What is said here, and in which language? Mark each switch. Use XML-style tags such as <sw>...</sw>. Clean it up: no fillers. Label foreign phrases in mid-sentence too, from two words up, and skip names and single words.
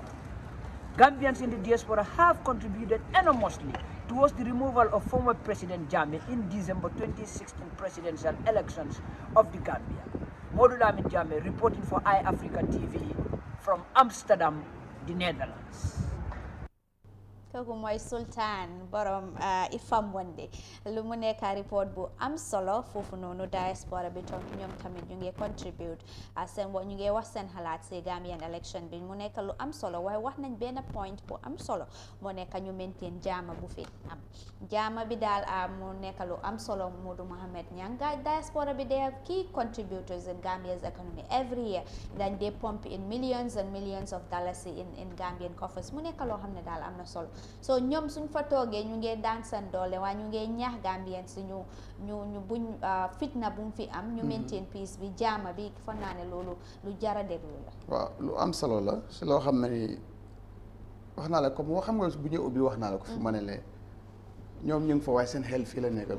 <en>Gambians in the diaspora have contributed enormously towards the removal of former President Jammeh in December 2016 presidential elections of the Gambia. Modulamin Jammeh reporting for Eyeafrica TV from Amsterdam, the Netherlands.</en> <wo>kooku mooy Sultan borom ifam wonde lu mu nekk report bu am solo foofu noonu diaspora bi toog ñoom tamit ñu ngi contribute seen ñu ngi wax seen xalaat si</wo> <en>Gambian election</en> <wo>bi mu nekk lu am solo waaye wax nañ benn point bu am solo moo nekk ñu maintain jaama bu fi am jaama bi daal mu nekk lu am solo Modou Mohamed Nyanga diaspora bi</wo> <en>they are key contributors in Gambia's economy every year</en> <wo>dañ</wo> <en>they pump in millions and millions of dollars in Gambian coffers</en> <wo>mu nekk loo xam ne daal am na solo so ñoom suñ fa toogee ñu ngi daan seen doole waaye ñu ngi ñaax Gambien si ñu buñ fitna bu mu fi am ñu</wo> <en>maintain peace</en> <wo>bi jaama bi fa naa ne loolu lu jara déglu la waaw lu am solo la si loo xam ne ni wax naa la comme xam nga bu ñu ubbi wax naa la ko fi ma ne lee ñoom ñu ngi fa waaye seen xel fii la nekk</wo>